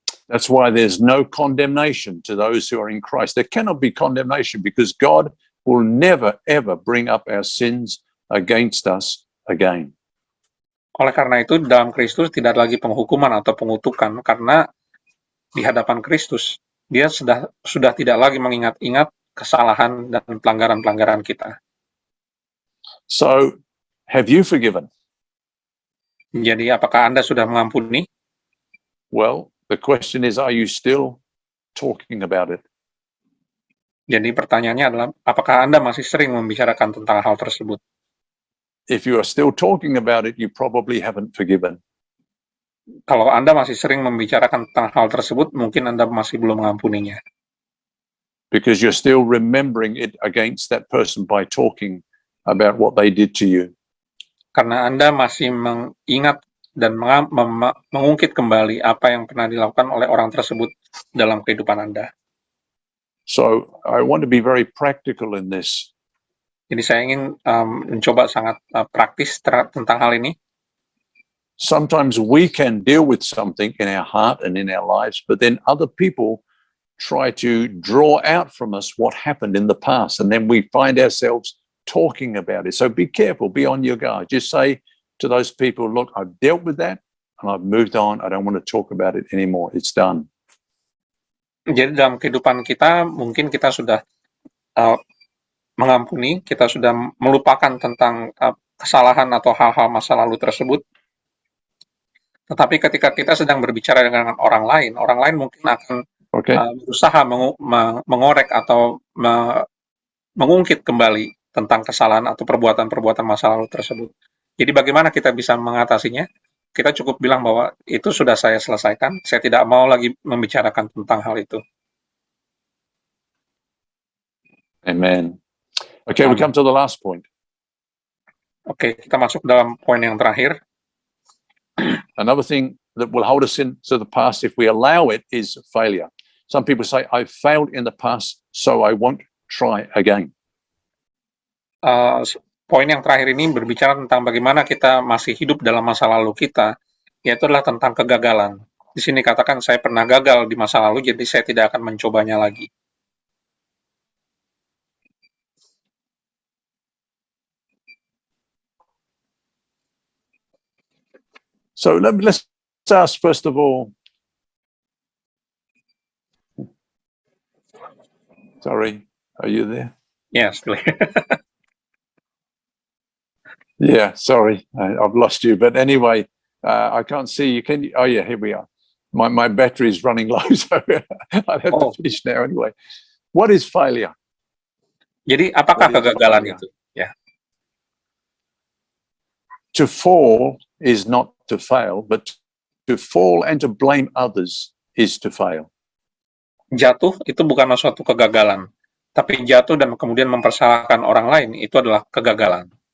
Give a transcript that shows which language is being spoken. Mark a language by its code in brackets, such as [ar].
[en] That's why there's no condemnation to those who are in Christ. There cannot be condemnation because God will never, ever bring up our sins against us again. [id] Oleh karena itu, dalam Kristus tidak lagi penghukuman atau pengutukan, karena di hadapan Kristus, Dia sudah tidak lagi mengingat-ingat kesalahan dan pelanggaran-pelanggaran kita. [en] So, have you forgiven? [id] Jadi, apakah Anda sudah mengampuni? [en] Well, the question is, are you still talking about it? [id] Jadi pertanyaannya adalah, apakah Anda masih sering membicarakan tentang hal tersebut? [en] If you are still talking about it, you probably haven't forgiven. [id] Kalau Anda masih sering membicarakan tentang hal tersebut, mungkin Anda masih belum mengampuninya. [en] Because you're still remembering it against that person by talking about what they did to you. [id] Karena Anda masih mengingat dan mengungkit kembali apa yang pernah dilakukan oleh orang tersebut dalam kehidupan Anda. [en] So I want to be very practical in this. [id] Jadi saya ingin mencoba sangat praktis tentang hal ini. [en] Sometimes we can deal with something in our heart and in our lives, but then other people try to draw out from us what happened in the past, and then we find ourselves talking about it. So be careful, be on your guard. Just say to those people, look, I've dealt with that and I've moved on. I don't want to talk about it anymore. It's done. [id] Jadi dalam kehidupan kita, mungkin kita sudah mengampuni, kita sudah melupakan tentang kesalahan atau hal-hal masa lalu tersebut. Tetapi ketika kita sedang berbicara dengan orang lain mungkin akan berusaha mengorek atau mengungkit kembali tentang kesalahan atau perbuatan-perbuatan masa lalu tersebut. Jadi bagaimana kita bisa mengatasinya? Kita cukup bilang bahwa itu sudah saya selesaikan, saya tidak mau lagi membicarakan tentang hal itu. Amen. [en] Okay, we come to the last point. [id] Oke, kita masuk dalam poin yang terakhir. [en] Another thing that will hold us into the past if we allow it is failure. Some people say, I failed in the past, so I won't try again. [id] Poin yang terakhir ini berbicara tentang bagaimana kita masih hidup dalam masa lalu kita, yaitu adalah tentang kegagalan. Di sini katakan saya pernah gagal di masa lalu, jadi saya tidak akan mencobanya lagi. [en] So let's ask first of all. Sorry, are you there? Yes. Yeah, sorry, I've lost you. But anyway, I can't see you. Can you? Oh yeah, here we are. My battery is running low, so I have to finish now anyway. What is failure? [id] jadi apakah [en] What is [id] kegagalan [en] failure? [id] itu? Ya, [en] To fall is not to fail, but to fall and to blame others is to fail. [id] jatuh itu bukanlah suatu kegagalan, tapi jatuh dan kemudian mempersalahkan orang lain itu adalah kegagalan.